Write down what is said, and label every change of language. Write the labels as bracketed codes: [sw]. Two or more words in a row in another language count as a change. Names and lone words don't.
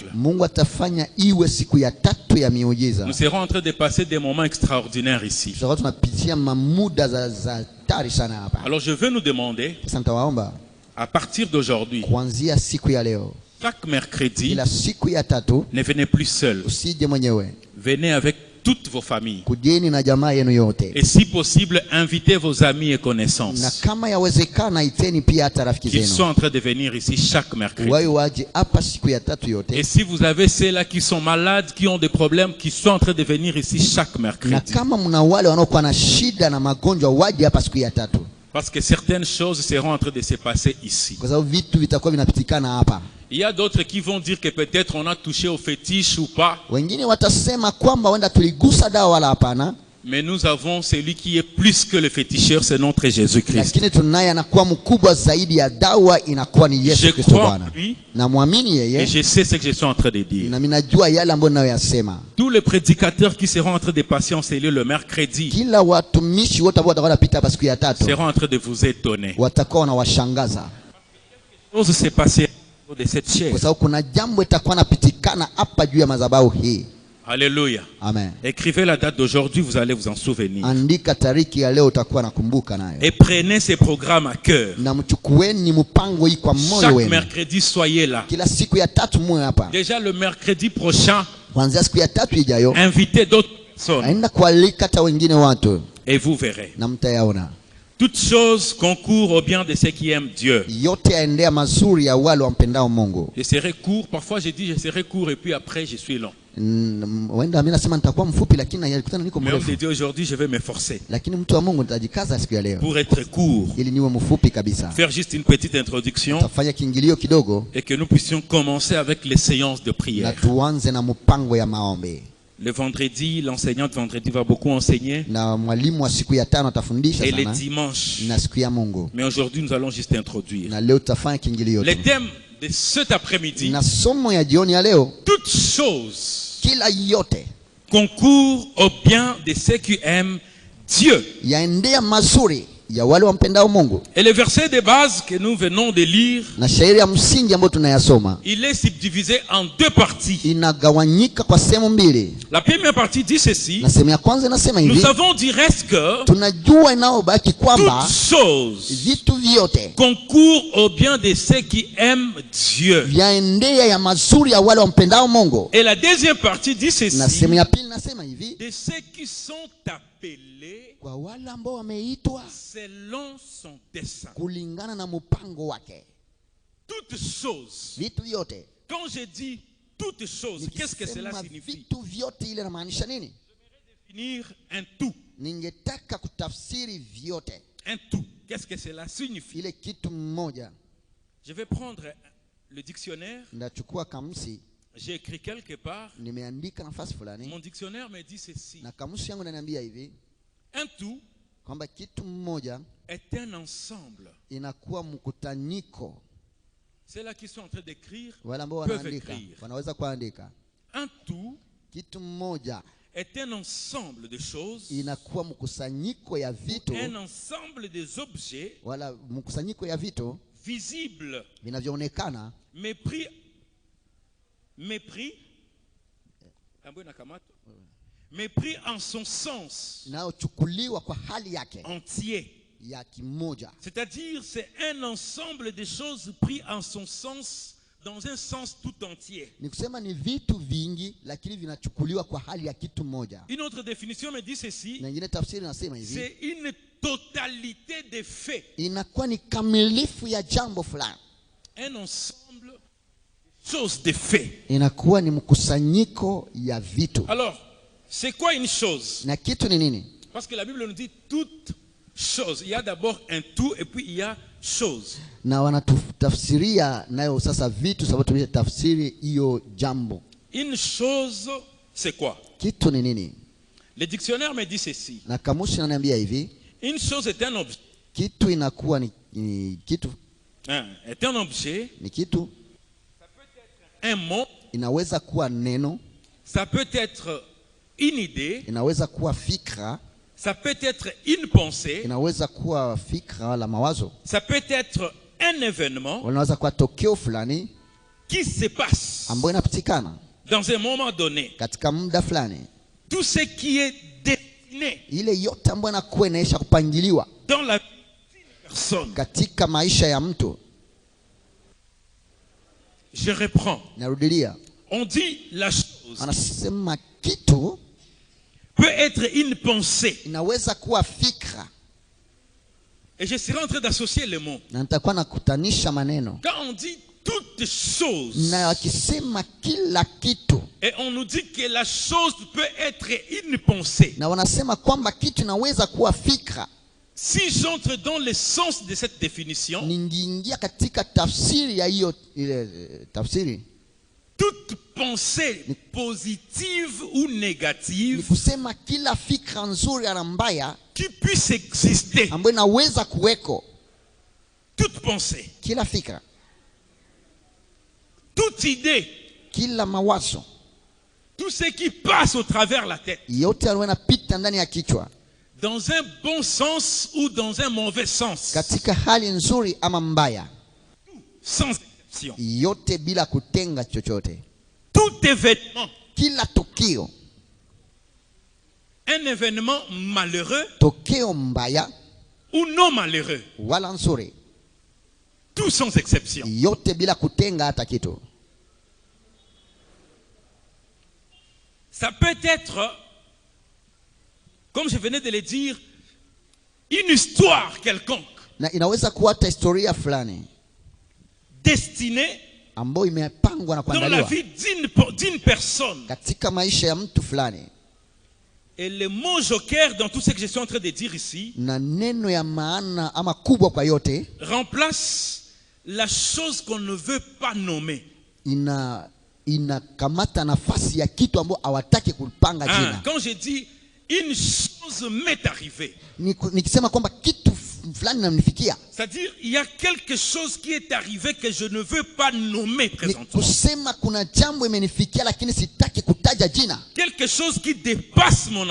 [sw] Mungu atafanya iwe siku ya tatu ya miujiza. [fr] Nous serons en train de passer des moments extraordinaires ici. [sw] Sasa tunapitia mamuda za hatari sana hapa. [fr] Alors, je veux nous demander, [sw] Sasa nitawaomba [fr] à partir d'aujourd'hui, [sw] kuanzia siku ya leo, [fr] chaque mercredi, [sw] ila siku ya tatu [fr] ne venez plus seul. [sw] usije mwenyewe. [fr] Venez avec toutes vos familles. [sw] Kujeni na jamaa yenu yote. [fr] Et si possible, invitez vos amis et [sw] Na [fr] connaissances [sw] kama yawezekana iteni pia hata rafiki [fr] qui sont [sw] zenu. [fr] en train de venir ici chaque mercredi. [sw] Wao waje hapa siku ya tatu [fr] Et [sw] yote. [fr] si vous avez ceux-là qui sont malades, qui ont des problèmes, qui sont en train de venir ici chaque [sw] Na [fr] mercredi. [sw] kama mna wale wanaokuwa na shida na magonjwa waje hapa siku ya tatu. [fr] Parce que certaines choses seront en train de se passer ici. [sw] Kwa sababu vitu vitakuwa vinapitikana hapa. [fr] Il y a d'autres qui vont dire que peut-être on a touché au fétiche ou pas. [sw] Wengine watasema kwamba wenda tuligusa dawa wala hapana. [fr] Mais nous avons celui qui est plus que le féticheur, c'est notre Jésus-Christ. [sw] Lakini tunaye anakuwa mkubwa zaidi ya dawa, inakuwa ni [fr] Je [sw] Yesu Kristo [fr] crois en [sw] Bwana. [fr] lui [sw] Na muamini [fr] et [sw] yeye [fr] je sais ce que je suis en train de dire. [sw] na mimi najua yale ambayo ninayoyasema. [fr] Tous les prédicateurs qui seront en train de passer en cellule le mercredi [sw] Kila watumishi wote ambao watakuwa wanapita hapa siku ya tatu [fr] seront en train de vous étonner. [sw] watakuwa wanawashangaza, [fr] Chose s'est passée au niveau de cette chair. [sw] kwa sababu kuna jambo itakuwa napitikana hapa juu ya madhabahu hii. [fr] Alléluia. Amen. Écrivez la date d'aujourd'hui, vous allez vous en souvenir. [sw] Andika tariki ya leo, utakuwa nakumbuka nayo. [fr] Et prenez ces programmes à cœur. [sw] Na mchukueni mpango hii kwa moyo [fr] Chaque [sw] wenu. [fr] mercredi, soyez là. [sw] Kila siku ya tatu muwe hapa. [fr] Déjà le mercredi prochain, [sw] Kuanzia siku ya tatu ijayo [fr] invitez d'autres personnes [sw] naenda kualika hata wengine watu [fr] et vous verrez. [sw] na mtayaona. [fr] Toutes choses concourent au bien de ceux qui aiment Dieu. [sw] Yote yaendea mazuri ya wale wampendao Mungu. [fr] Je serai court, parfois je dis je serai court et puis après je suis long. [sw] Wenda mimi nasema nitakuwa mfupi, lakini nalikutana niko [fr] Mais homme [sw] mrefu. [fr] de Dieu, aujourd'hui je vais m'efforcer [sw] Lakini mtu wa Mungu nitajikaza siku ya leo [fr] pour être court. [sw] ili niwe mfupi kabisa. [fr] Faire juste une petite introduction [sw] Tafanya kiingilio kidogo [fr] et que nous puissions commencer avec les séances de [sw] na [fr] prière. [sw] tuanze na mpango ya maombi. [fr] Le vendredi, l'enseignant de vendredi va beaucoup enseigner [sw] Na mwalimu wa siku ya tano atafundisha [fr] et les [sw] sana [fr] dimanches. [sw] na siku ya Mungu. [fr] Mais aujourd'hui nous allons juste introduire. [sw] Na leo tutafanya kiingilio [fr] Les [sw] tu. [fr] thèmes de cet après-midi, [sw] Na somo ya jioni ya leo, [fr] toutes choses [sw] kila yote [fr] concourent au bien de ceux qui aiment Dieu. [sw] yaendea mazuri ya wale wampendao Mungu. [fr] Et le verset de base que nous venons de lire, [sw] Na shairi ya msingi ambayo tunayasoma [fr] il est subdivisé en deux parties. [sw] inagawanyika kwa sehemu mbili. [fr] La première partie dit ceci: [sw] Na sehemu ya kwanza inasema [fr] nous [sw] hivi, [fr] savons du reste que [sw] tunajua inaobaki kwamba [fr] toutes choses [sw] vitu vyote [fr] concourent au bien de ceux qui aiment Dieu. [sw] vyaendea ya mazuri ya wale wampendao Mungu. [fr] Et la deuxième partie dit [sw] Na [fr] ceci: [sw] sehemu ya pili nasema hivi, [fr] de ceux qui sont appelés [sw] kwa wale ambao wameitwa [fr] selon son dessein. [sw] kulingana na mpango wake. [fr] Toutes choses. [sw] Vitu vyote. [fr] Quand je dis toutes choses, qu'est-ce que cela [sw] Nikisema [fr] signifie? [sw] vitu vyote ile inamaanisha nini? [fr] Définir un tout. [sw] Ningetaka kutafsiri vyote. [fr] Un tout. Qu'est-ce que cela signifie? [sw] Ile kitu mmoja. [fr] Je vais prendre le dictionnaire. [sw] Ndachukua kamusi, [fr] J'ai écrit quelque part. [sw] nimeandika nafasi fulani. [fr] Mon dictionnaire me dit ceci: [sw] Na kamusi yangu inaniambia hivi, [fr] un tout [sw] kwamba kitu mmoja [fr] est un ensemble. [sw] inakuwa mkusanyiko. [fr] Ceux-là qui sont en train d'écrire [sw] Wale ambao [fr] peuvent [sw] wanaandika [fr] écrire. [sw] wanaweza kuandika. [fr] Un tout [sw] Kitu mmoja [fr] est un ensemble de choses, [sw] inakuwa mkusanyiko ya vitu, [fr] un ensemble des objets [sw] wala mkusanyiko ya vitu [fr] visibles, [sw] vinavyoonekana [fr] mépris, mépris en son sens [sw] inayochukuliwa kwa hali yake [fr] entier. [sw] ya kimoja. [fr] C'est-à-dire, c'est un ensemble de choses pris en son sens, dans un sens tout entier. [sw] Ni kusema ni vitu vingi lakini vinachukuliwa kwa hali ya kitu moja. [fr] Une autre définition me dit ceci: [sw] Na ingine tafsiri nasema hivi, [fr] c'est une totalité des faits, [sw] inakuwa ni kamilifu ya jambo fulani. [fr] un ensemble de choses, de faits. [sw] Inakuwa ni mkusanyiko ya vitu. [fr] Alors, c'est quoi une chose? [sw] Na kitu ni nini? [fr] Parce que la Bible nous dit toute chose. Il y a d'abord un tout et puis il y a chose. [sw] Na wanatutafsiria nayo sasa vitu, sababu tumetafsiri hiyo jambo. [fr] Une chose, c'est quoi? [sw] Kitu ni nini? [fr] Le dictionnaire me dit ceci: [sw] Na kamusi ananiambia hivi, [fr] une chose est un objet. [sw] kitu inakuwa ni kitu, [fr] Est un objet. [sw] ni kitu, [fr] Un mot. [sw] inaweza kuwa neno, [fr] Ça peut être une idée. [sw] inaweza kuwa fikra, [fr] Ça peut être une pensée. [sw] inaweza kuwa fikra la mawazo, [fr] Ça peut être un événement [sw] inaweza kuwa tokeo fulani [fr] qui se passe [sw] ambayo inapitikana [fr] dans un moment donné. [sw] katika muda fulani. [fr] Tout ce qui est destiné [sw] Ile yote ambayo inakuwa inaisha kupangiliwa [fr] dans la vie d'une personne. [sw] katika maisha ya mtu. [fr] Je reprends. [sw] Narudilia, [fr] On dit la chose. [sw] anasema kitu [fr] peut être une pensée. [sw] inaweza kuwa fikra. [fr] Et je serai en train d'associer les mots. [sw] Na nitakuwa nakutanisha maneno. [fr] Quand on dit toutes choses, [sw] Na wakisema kila kitu, [fr] et on nous dit que la chose peut être une pensée. [sw] na wanasema kwamba kitu inaweza kuwa fikra. [fr] Si j'entre dans le sens de cette définition, [sw] Ningiingia katika tafsiri ya hiyo ile tafsiri, [fr] toute pensée positive ou [sw] ni [fr] négative [sw] kusema kila fikra nzuri na mbaya [fr] qui puisse exister, [sw] ambayo inaweza kuweko, [fr] toute pensée, [sw] kila fikra, [fr] toute idée, [sw] kila mawazo [fr] tout ce qui passe au travers la tête, [sw] yote yanapita ndani ya kichwa, [fr] dans un bon sens ou dans un mauvais sens, [sw] katika hali nzuri ama mbaya, [fr] sans exception. [sw] yote bila kutenga chochote, [fr] Tout événement, [sw] kila tukio, [fr] un événement malheureux [sw] tokeo mbaya [fr] ou non malheureux, [sw] wala nzuri, [fr] tout sans exception. [sw] yote bila kutenga hata kitu. [fr] Ça peut être, comme je venais de le dire, une histoire quelconque [sw] Na inaweza kuwa hata historia fulani [fr] destinée [sw] ambayo imepangwa na [fr] dans la [sw] kuandaliwa [fr] vie d'une personne. [sw] katika maisha ya mtu fulani. [fr] Et le mot joker dans tout ce que je suis en train de dire ici [sw] Na neno ya maana ama kubwa kwa yote [fr] remplace la chose qu'on ne veut pas nommer. [sw] inakamata nafasi ya kitu ambacho hawataki kupanga jina. [fr] Quand je dis une chose m'est arrivée, [sw] Nikisema kwamba kitu fulani namnifikia, [fr] c'est-à-dire il y a quelque chose qui est arrivé que je ne veux pas nommer [sw] ni [fr] présentement. [sw] kusema kuna jambo imenifikia lakini sitaki kutaja jina. [fr] Quelque chose qui dépasse mon